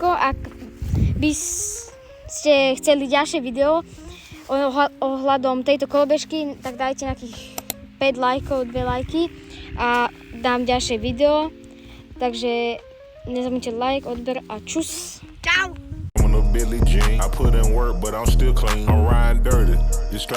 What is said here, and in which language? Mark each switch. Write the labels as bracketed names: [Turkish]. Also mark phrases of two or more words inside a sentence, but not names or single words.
[Slovak] Ak by ste chceli ďalšie video ohľadom tejto kolobežky, tak dajte nejakých 5 lajkov, 2 lajky a dám ďalšie video. Takže nezabudnite like, odber a čus. Čau! [English] Billie Jean. I put in work, but I'm still clean. I'm riding dirty.